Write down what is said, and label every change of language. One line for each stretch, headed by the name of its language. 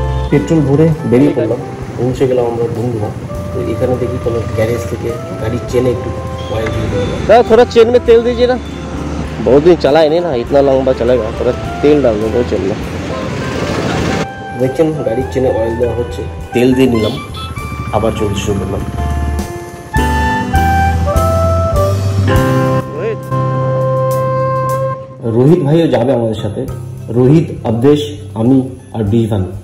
Bangla: Petrol ভরে বেরিয়ে পড়লাম। পৌঁছে গেলাম আমরা ডুমডুমা। তো এখানে দেখি কোনো গ্যারেজ থেকে গাড়ির চেনে একটু ऑयल দিয়ে
Hindi: देगा। थोड़ा चेन में तेल दीजिए ना, बहुत दिन चला ही नहीं ना, इतना लंबा चलेगा। थोड़ा तेल डाल दो चेन में।
Bangla: দেখছেন গাড়ির চেনে অয়েল দেওয়া হচ্ছে, তেল দিয়ে নিলাম, আবার চলতে শুরু করলাম। রোহিত ভাইও যাবে আমাদের সাথে। রোহিত, অবদেশ, আমি আর ব্রিজবান।